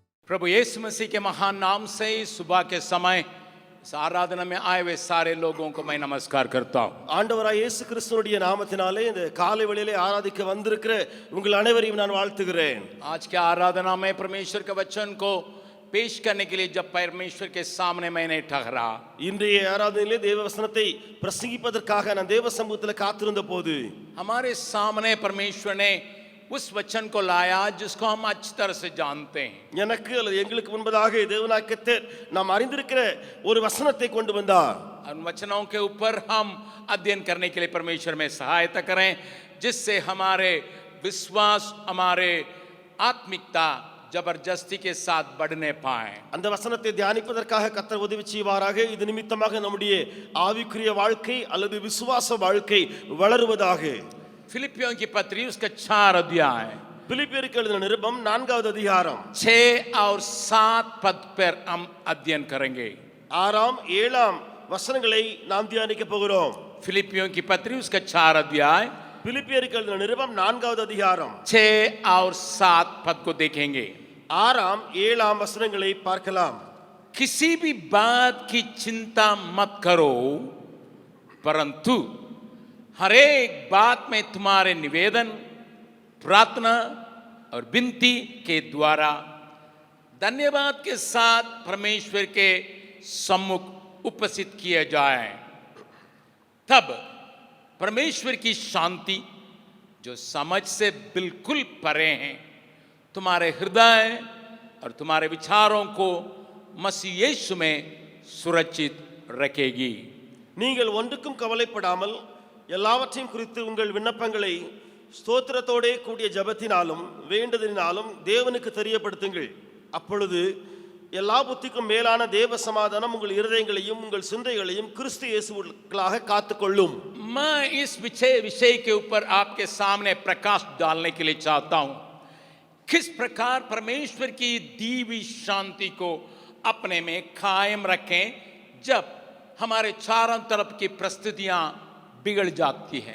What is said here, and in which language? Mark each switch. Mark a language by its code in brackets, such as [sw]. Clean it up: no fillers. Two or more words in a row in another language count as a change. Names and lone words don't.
[hi] प्रभु यीशु मसीह के महान नाम से सुबह के समय इस आराधना में आए हुए सारे लोगों को मैं नमस्कार करता हूँ. [ta] ஆண்டவராய் இயேசு கிறிஸ்துவினுடைய நாமத்தினாலே இந்த காலை வேளையிலே ஆராதிக்க வந்திருக்கிற உங்கள் அனைவரையும் நான் வாழ்த்துகிறேன். [hi] आज के आराधना में परमेश्वर के वचन को पेश करने के लिए जब परमेश्वर के सामने मैंने ठहरा, [ta] இன்றைய ஆராதனையிலே தேவ வசனத்தை பிரசங்கிப்பதற்காக நான் தேவ சமூகத்தில் காத்திருந்த போது [hi] हमारे सामने परमेश्वर ने उस वचन को लाया जिसको हम अच्छी तरह से जानते हैं. [ta] எனக்கு அல்லது எங்களுக்கு முன்பதாக தேவனாகிய கர்த்தர் நாம் அறிந்திருக்கிற ஒரு வசனத்தை கொண்டு வந்தார். [hi] उन वचनों के ऊपर हम अध्ययन करने के लिए परमेश्वर में सहायता करें, जिससे हमारे विश्वास, हमारे आत्मिकता जबरदस्ती के साथ बढ़ने पाए. [ta] அந்த वचनத்தை தியானிப்பதற்காக கர்த்தர் உதவி செய்வாராக. இது நிமித்தமாக நம்முடைய ஆவிக்குரிய வாழ்க்கை அல்லது விசுவாச வாழ்க்கை வளருவதாக. [hi] फिलिपियों की पत्री उसका 4 अध्याय, [ta] பிலிப்பியருக்கு எழுதின நிருபம் 4வது அதிகாரம் [hi] 6 और 7 पद पर हम अध्ययन करेंगे. [ta] 6ஆம் 7ஆம் வசனங்களை நாம் தியானிக்க போகிறோம். [hi] फिलिपियों की पत्री उसका 4 अध्याय [ta] பிலிப்பியருக்கு எழுதின நிருபம் 4வது அதிகாரம் [hi] 6 और 7 पद को देखेंगे. [ta] 6ஆம் 7ஆம் வசனங்களை பார்க்கலாம். [hi] किसी भी बात की चिंता मत करो, परंतु हर एक बात में तुम्हारे निवेदन, प्रार्थना और विनती के द्वारा धन्यवाद के साथ परमेश्वर के सम्मुख उपस्थित किए जाए. तब परमेश्वर की शांति, जो समझ से बिल्कुल परे हैं, तुम्हारे हृदय और तुम्हारे विचारों को मसीह यीशु में सुरक्षित रखेगी. [ta] நீங்கள் ஒன்றுக்கும் கவலைப்படாமல் எல்லாவற்றையும் குறித்து உங்கள் விண்ணப்பங்களை ஸ்தோத்திரத்தோடே கூடிய ஜெபத்தினாலும் வேண்டுதலினாலும் தேவனுக்கு தெரியப்படுத்துங்கள். அப்பொழுது எல்லா புத்திக்கும் மேலான தேவ சமாதானம் உங்கள் இருதயங்களையும் உங்கள் சிந்தைகளையும் கிறிஸ்து இயேசுவுக்குள்ளாக காத்துக்கொள்ளும். [hi] मैं इस विषय के ऊपर आपके सामने प्रकाश डालने के लिए चाहता हूं. किस प्रकार परमेश्वर की दी हुई शांति को अपने में कायम रखें जब हमारे चारों तरफ की परिस्थितियां बिगड़ जाती हैं.